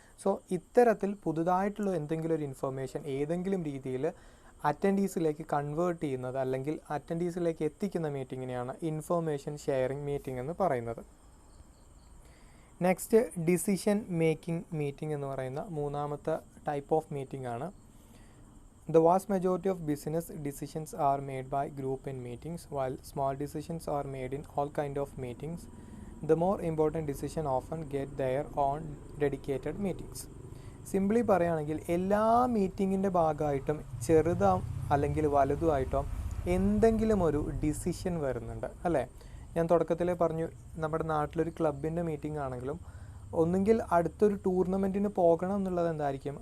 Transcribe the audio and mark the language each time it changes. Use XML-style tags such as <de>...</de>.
<ml>So ഇത്തരത്തിൽ പുതുതായിട്ടുള്ള എന്തെങ്കിലും ഒരു ഇൻഫർമേഷൻ ഏതെങ്കിലും രീതിയിൽ അറ്റൻഡീസിലേക്ക് കൺവേർട്ട് ചെയ്യുന്നത് അല്ലെങ്കിൽ അറ്റൻഡീസിലേക്ക് എത്തിക്കുന്ന മീറ്റിങ്ങിനെയാണ് ഇൻഫർമേഷൻ ഷെയറിംഗ് മീറ്റിംഗ് എന്ന് പറയുന്നത്. നെക്സ്റ്റ് ഡിസിഷൻ മേക്കിംഗ് മീറ്റിംഗ് എന്ന് പറയുന്ന മൂന്നാമത്തെ ടൈപ്പ് ഓഫ് മീറ്റിംഗ് ആണ്.</ml> <en>The vast majority of business decisions are made by group in meetings, while small decisions are made in all kind of meetings. The more important decision often get their own dedicated meetings.</en> <ml>Simply പറയുകയാണെങ്കിൽ എല്ലാ മീറ്റിങ്ങിൻ്റെ ഭാഗമായിട്ടും ചെറുതോ അല്ലെങ്കിൽ വലുതുമായിട്ടോ എന്തെങ്കിലും ഒരു decision വരുന്നുണ്ട് അല്ലേ. ഞാൻ തുടക്കത്തിൽ പറഞ്ഞു, നമ്മുടെ നാട്ടിലൊരു ക്ലബിൻ്റെ മീറ്റിംഗ് ആണെങ്കിലും ഒന്നുകിൽ അടുത്തൊരു ടൂർണമെൻറ്റിന് പോകണം എന്നുള്ളത് എന്തായിരിക്കും?</ml>